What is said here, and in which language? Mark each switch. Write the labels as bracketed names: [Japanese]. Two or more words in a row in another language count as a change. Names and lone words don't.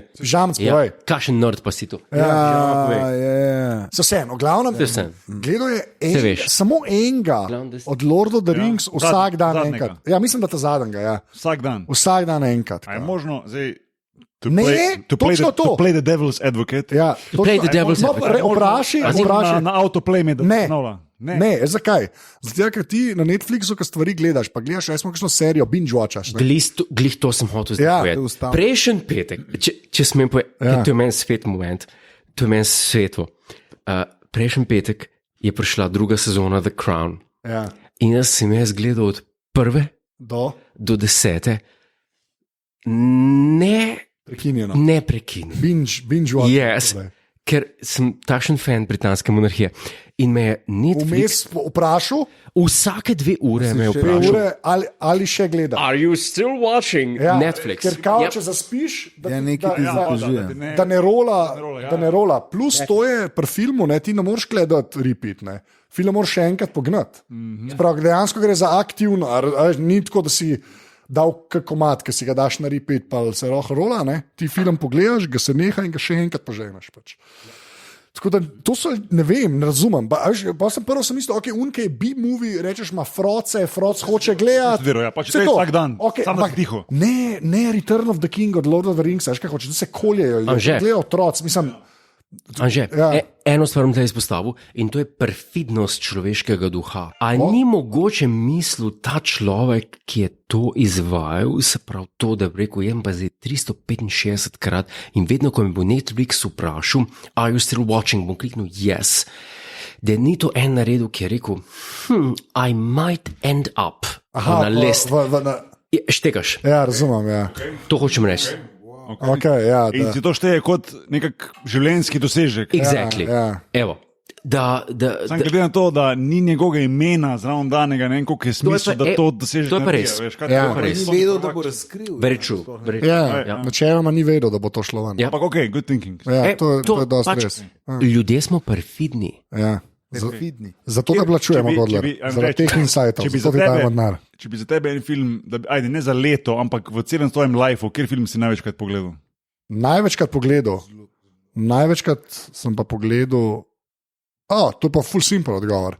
[Slovenian] Žamc, Ja, povej. kakšen nerd pa si tu. Ja. So vseeno, glavno, vseeno. gledal je Saj veš. samo enega Glavno, da si- od Lord of the Rings vsak dan zadnjega. enkrat. Ja, mislim, da ta zadnjega, ja. Vsak dan. Vsak dan enkrat. A je možno zdaj. Ne, točno to. [English] To play the devil's advocate. [Slovenian] Ja, [English] play the devil's advocate. [Slovenian] Vprašaj, Na autoplay me da Ne. ponavlja. Ne, zakaj? Zato, ker ti na Netflixu, ki stvari gledaš, pa gledaš, smo kakšno serijo, binge-watchaš. Glih to sem hotel zdaj Ja, povedati. to je ustavno. Prejšnji petek, če smem povedati, Ja. to je meni svet moment, to je meni svetlo. Prejšnji petek je prišla druga sezona The Crown Ja, in jaz sem gledal od prve do do 10. prekinjeno. Ne prekinjeno. Binge-watch. Yes, ker sem takšen fan britanske monarhije in me je Netflix Vmes vprašal, vsake 2 ure me je dve vprašal. ure, ali še gleda. [English] Are you still watching Netflix? [Slovenian] Ker kao, Yep. če zaspiš, da, Ja, nekaj ti zateži. da ne rola. ja. Da ne rola. Plus to je pri filmu, ne, ti ne moreš gledati repeat. Ne. Film moraš še enkrat pognati. Sprav, dejansko gre za aktivno, ni tako, da si dal komat, ki si ga daš na repeat, pa se rola, ne. Ti film pogledaš, ga se neha in ga še enkrat poženeš. Pač. Tako da to so, ne vem, ne razumem. Pa sem prvo mislil, ok, unke je B-movie, rečeš, ima froce, froc hoče gledati. Vero, ja, pač Vse to je to. vsak dan, samo da si tiho. Ne, Return of the King od Lord of the Rings, veš kaj hoče, da se koljejo, Anže. gledajo otroci, mislim, Anže, Ja. eno stvar bom tukaj izpostavil in to je perfidnost človeškega duha. A ni mogoče mislil ta človek, ki je to izvajal, se pravi to, da bi rekel, jem pa zdaj 365 krat in vedno, ko me bo Netflix vprašal, [English] are you still watching, [Slovenian] bom kliknil yes. Da ni to en naredil, ki je rekel, [English] I might end up na list. [Slovenian] Štekaš, Ja, razumem, ja. to hočem reči. Okay, ja, In si to šteje kot nek življenjski dosežek. Exactly. ja. Evo. Sam glede na to, da ni njegovega imena zraven danega, ne vem, koliko je smisel, pa- da to dosežeš. to je pa naredi, res. veš, kaj Ja. to pa res. Ni vedel, da bo razkril. [English] Very true. Very true. [Slovenian] Ja, načeloma ni vedel, da bo to šlo ven. Ja. Ampak ok, [English] good thinking. [Slovenian] Ja, to je dosti pač, res. Ljudje smo perfidni. Ja. Perfidni. Zato te plačujemo, Godler, zaradi teh insightov, zato ti dajemo denar. Če bi za tebe en film, da bi, ajde, ne za leto, ampak v celem svojem lifeu, kjer film si največkrat pogledal? Največkrat sem pa pogledal, to je pa full simple odgovor.